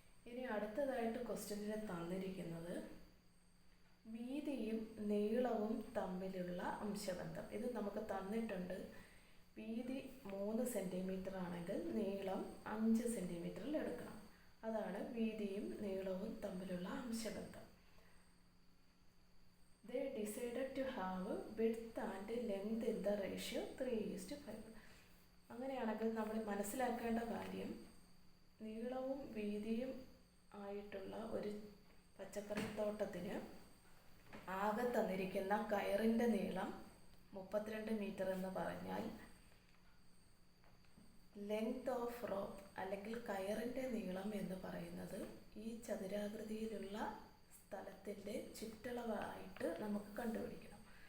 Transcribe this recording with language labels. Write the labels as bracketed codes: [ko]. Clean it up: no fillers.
[ml] ഇനി അടുത്തതായിട്ട് ക്വസ്റ്റ്യനിൽ തന്നിരിക്കുന്നത് വീതിയും നീളവും തമ്മിലുള്ള അംശബന്ധം. ഇത് നമുക്ക് തന്നിട്ടുണ്ട്. വീതി 3 സെൻറ്റിമീറ്റർ ആണെങ്കിൽ നീളം 5 സെൻറ്റിമീറ്ററിൽ എടുക്കണം. അതാണ് വീതിയും നീളവും തമ്മിലുള്ള അംശബന്ധം. [en] They decided to have width and length in the ratio 3:5. [ml] അങ്ങനെയാണെങ്കിൽ നമ്മൾ മനസ്സിലാക്കേണ്ട കാര്യം നീളവും വീതിയും ആയിട്ടുള്ള ഒരു പച്ചക്കറിത്തോട്ടത്തിന് ആകെ തന്നിരിക്കുന്ന കയറിൻ്റെ നീളം 32 മീറ്റർ എന്ന് പറഞ്ഞാൽ [en] length of rope [ml] അല്ലെങ്കിൽ കയറിൻ്റെ നീളം എന്ന് പറയുന്നത് ഈ ചതുരാകൃതിയിലുള്ള സ്ഥലത്തിൻ്റെ ചുറ്റളവായിട്ട് നമുക്ക് കണ്ടുപിടിക്കണം.